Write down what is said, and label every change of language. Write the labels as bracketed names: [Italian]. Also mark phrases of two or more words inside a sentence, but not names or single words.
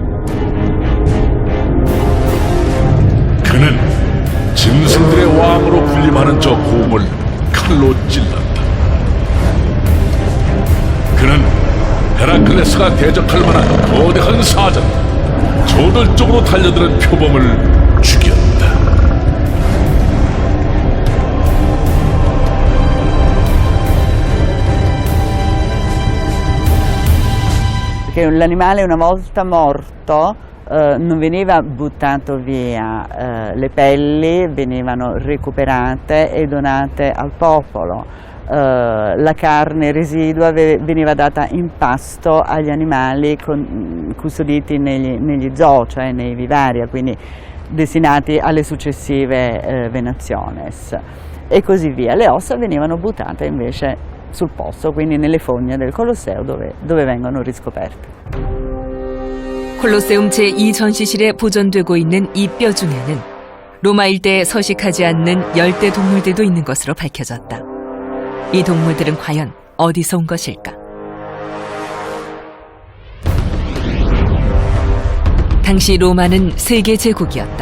[Korean] 그는 짐승들의 왕으로 군림하는 저 곰을 칼로 찔렀다. 그는 헤라클레스가 대적할 만한 거대한 사자, 저돌적으로 달려드는 표범을 죽였다. [Italian] Perché l'animale una volta morto non veniva buttato via, le pelli venivano recuperate e donate al popolo, la carne residua veniva data in pasto agli animali custoditi negli zoo, cioè nei vivaria, quindi destinati alle successive venationes e così via. Le ossa venivano buttate invece sul posto, quindi nelle fogne del Colosseo dove vengono riscoperte. [Korean] 콜로세움 제2전시실에 보존되고 있는 이 뼈 중에는 로마 일대에 서식하지 않는 열대 동물들도 있는 것으로 밝혀졌다. 이 동물들은 과연 어디서 온 것일까? 당시 로마는 세계 제국이었다.